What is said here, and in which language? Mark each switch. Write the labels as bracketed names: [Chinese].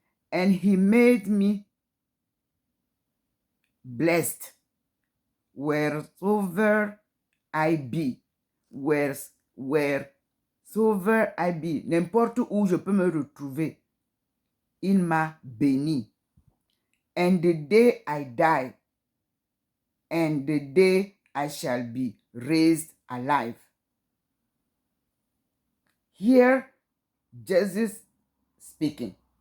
[English] And he made me blessed wheresoever I be. Wheresoever I be. [French] N'importe où je peux me retrouver. Il m'a béni. [English] And the day I die, and the day I shall be raised alive. Here, Jesus speaking.